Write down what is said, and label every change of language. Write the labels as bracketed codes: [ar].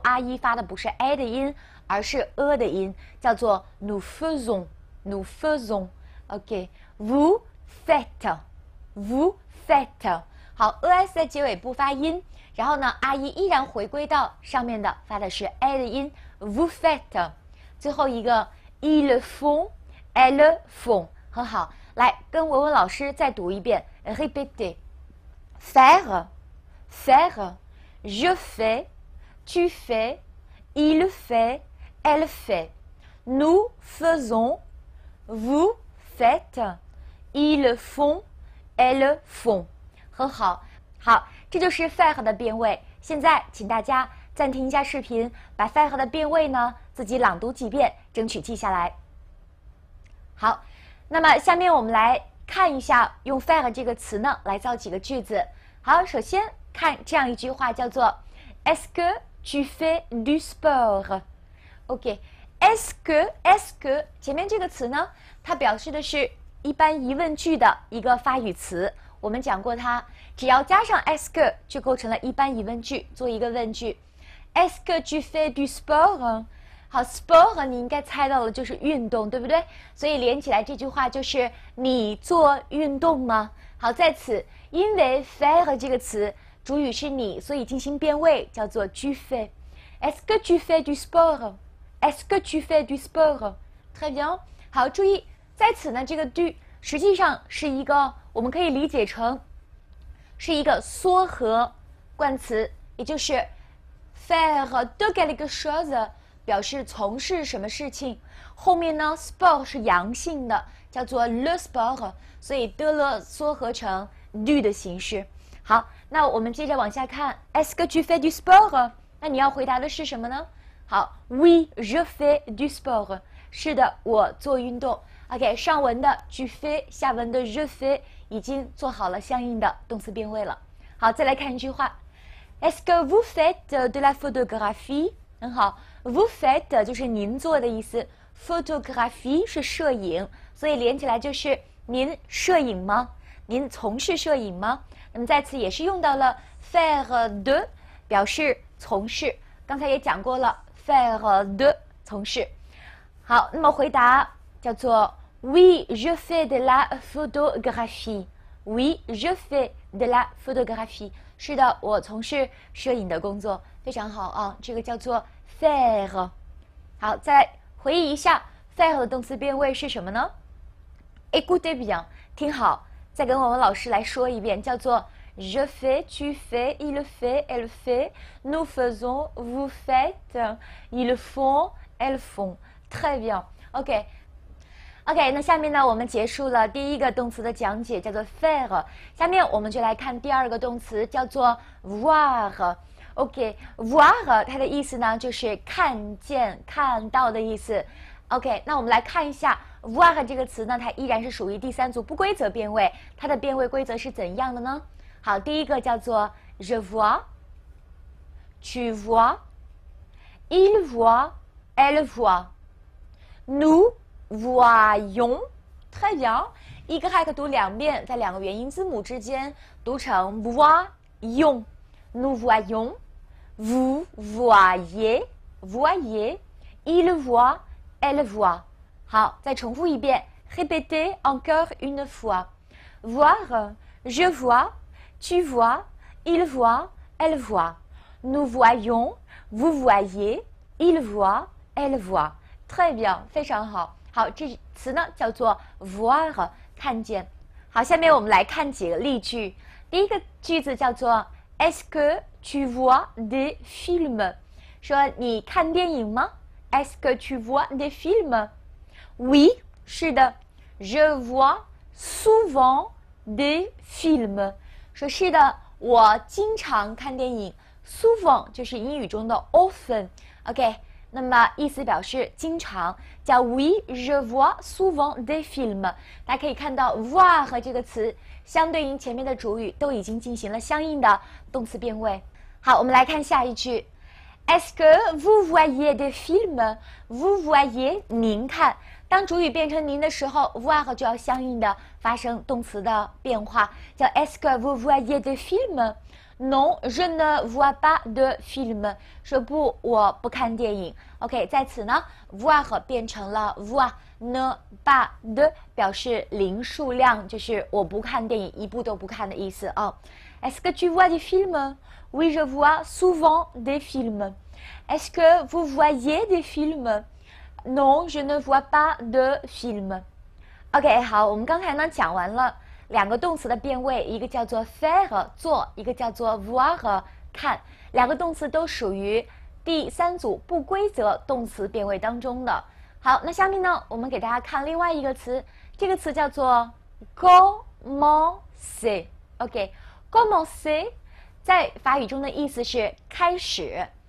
[zh] 阿一发的不是 a 的音，而是 的音，叫做 [fr] nous faisons。nous faisons。 [zh] OK， [fr] vous faites，vous faites。 [zh] 好 ，es 在结尾不发音，然后呢，阿一依然回归到上面的发的是 a 的音 ， [fr] vous faites。 [zh] 最后一个 [fr] ils font。Elles font， [zh] 很好，来跟文文老师再读一遍 [fr] ，répétez。faire， faire， je fais，tu fais，il fait，elle fait，nous faisons，vous faites，ils font，elles font， [zh] 很好，好，这就是 [fr] faire [zh] 的变位。现在请大家暂停一下视频，把 faire 的变位呢自己朗读几遍，争取记下来。好，那么下面我们来看一下用 faire 这个词呢来造几个句子。好，首先看这样一句话，叫做 [fr] Est-ce que tu fais du sport？ [zh] OK，Est-ce que 前面这个词呢，它表示的是一般疑问句的一个发语词。我们讲过它，只要加上 est-ce que 就构成了一般疑问句，做一个问句。 [fr] Est-ce que tu fais du sport？ [zh] 好 ，sport 你应该猜到了，就是运动，对不对？所以连起来这句话就是你做运动吗？好，在此因为 [fr] faire [zh] 这个词主语是你，所以进行变位，叫做 [fr] tu fais。Est-ce que tu fais du sport？Est-ce que tu fais du sport？Très bien。 [zh] 好，注意在此呢，这个 du 实际上是一个，我们可以理解成是一个缩合冠词，也就是 [fr] faire de quelque chose。 [zh] 表示从事什么事情，后面呢 sport 是阳性的，叫做 [fr] le sport， [zh] 所以 de le 缩合成 du 的形式。好，那我们接着往下看 ， [fr] Est-ce que tu fais du sport？ [zh] 那你要回答的是什么呢？好 ， [fr] Oui je fais du sport。 [zh] 是的，我做运动。 OK， 上文的 [fr] tu fais， [zh] 下文的 [fr] je fais [zh] 已经做好了相应的动词变位了。好，再来看一句话 [fr] ，Est-ce que vous faites de la photographie？ [zh] 很好。 [fr] Vous faites [zh] 就是您做的意思 ，photographie 是摄影，所以连起来就是您摄影吗？您从事摄影吗？那么在此也是用到了 faire de 表示从事，刚才也讲过了 faire de 从事。好，那么回答叫做 [fr] Oui je fais de la photographie。Oui je fais de la photographie。 [zh] 是的，我从事摄影的工作，非常好啊，这个叫做。 faire， 好，再来回忆一下 faire 的动词变位是什么呢 ？ [fr] Écoutez bien， [zh] 听好，再跟我们老师来说一遍，叫做 [fr] je fais、tu fais、il fait、elle fait、nous faisons、vous faites、ils font、elles font。Très bien。 [zh] OK，那下面呢，我们结束了第一个动词的讲解，叫做 faire。下面我们就来看第二个动词，叫做 voir。OK，voir 它的意思呢，就是看见、看到的意思。 OK， 那我们来看一下 voir 这个词呢，它依然是属于第三组不规则变位，它的变位规则是怎样的呢？好，第一个叫做 [fr] je vois, tu vois, il voit, elle voit, nous voyons. très bien. [zh] Y 读2遍，在2个元音字母之间读成 voyons. [fr] Nous voyons, vous voyez, voyez, il voit, elle voit. [zh] 好，再重复一遍 [fr] répétez encore une fois. Voir, je vois, tu vois, il voit, elle voit. Nous voyons, vous voyez, il voit, elle voit. [zh] très bien，非常好。好，这词呢叫做 voir， 看见。好，下面我们来看几个例句。第一个句子叫做 [fr] Est-ce que tu vois des films？ [zh] 说你看电影吗 [fr] ？Est-ce que tu vois des films？ Oui， [zh] 是的。 [fr] Je vois souvent des films。 [zh] 说是的，我经常看电影。 souvent 就是英语中的 often。OK。那么意思表示经常，叫 [fr] Oui, je vois souvent des films。 [zh] 大家可以看到 voir 和这个词相对应前面的主语都已经进行了相应的动词变位。好，我们来看下一句 [fr] Est-ce que vous voyez des films？ Vous voyez， [zh] 您看。 当主语变成您的时候 [fr] voir [zh] 就要相应的发生动词的变化，叫 [fr] Est-ce que vous voyez des films？Non, je ne vois pas de film。 [zh] 说不，我不看电影。 OK， 在此呢 voir 变成了 voir， [fr] ne pas de [zh] 表示零数量，就是我不看电影，一部都不看的意思啊。 [fr] Est-ce que tu vois des films？ Oui, je vois souvent des films. Est-ce que vous voyez des films？ Non, je ne vois pas de film. [zh] OK， 好，我们刚才呢讲完了2个动词的变位，一个叫做 faire 做，一个叫做 voir 看，2个动词都属于第3组不规则动词变位当中的。好，那下面呢，我们给大家看另外一个词，这个词叫做 commencer。OK，commencer 在法语中的意思是开始。